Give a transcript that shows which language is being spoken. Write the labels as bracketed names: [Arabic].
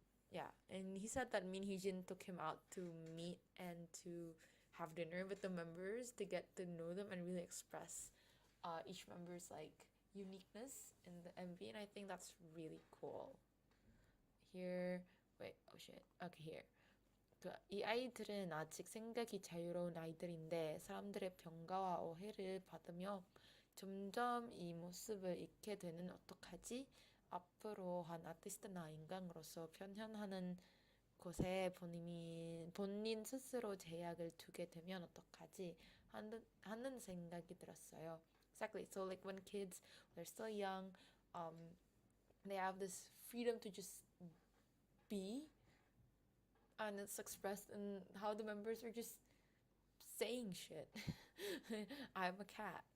[English] Yeah, and he said that Min Hyejin took him out to meet and to have dinner with the members to get to know them and really express each member's like uniqueness in the MV, and I think that's really cool. Here, wait, oh shit, okay, here. [Korean] 이 아이들은 아직 생각이 자유로운 아이들인데 사람들의 평가와 오해를 받으며 점점 이 모습을 잃게 되는 어떡하지? 앞으로 한 아티스트나 인간으로서 표현하는 곳에 본인 스스로 제약을 두게 되면 어떡하지? 하는 생각이 들었어요. [English] Exactly. So like when kids, they're still young, um, they have this freedom to just be, and it's expressed in how the members are just saying shit. I'm a cat.